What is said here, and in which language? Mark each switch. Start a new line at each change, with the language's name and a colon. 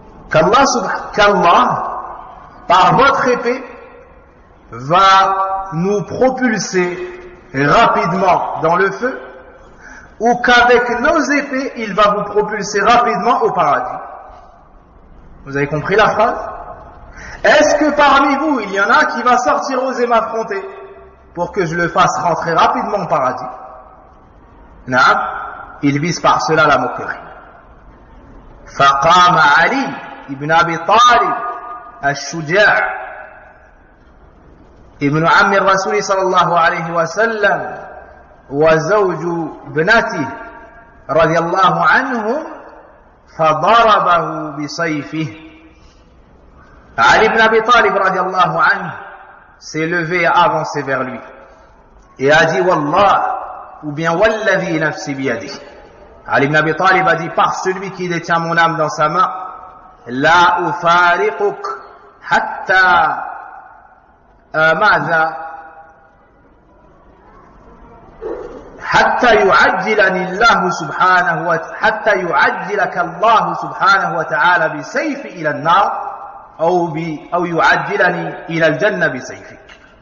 French: qu'Allah, par votre épée, va nous propulser rapidement dans le feu, ou qu'avec nos épées, il va vous propulser rapidement au paradis. Vous avez compris la phrase? Est-ce que parmi vous, il y en a qui va sortir oser m'affronter pour que je le fasse rentrer rapidement au paradis? Naam, il vise par cela la moquerie.
Arabic: فقام علي ibn Abi Talib الشجاع ابن عم الرسول صلى الله عليه وسلم وزوج ابنته رضي الله عنهم فضربه بسيفه.
French: Ali ibn Abi Talib radiallahu anhu s'est levé et avancé vers lui et a dit Wallah, ou bien
Arabic: Walladhi nafsi biyadi.
French: Ali ibn Abi Talib a dit, par celui qui détient mon âme dans sa main,
Arabic: La ufariquk hatta ماذا حتى يعجلني الله سبحانه حتى يعجلك الله سبحانه وتعالى بسيف إلى النار أو يعجلني إلى الجنة بسيفك.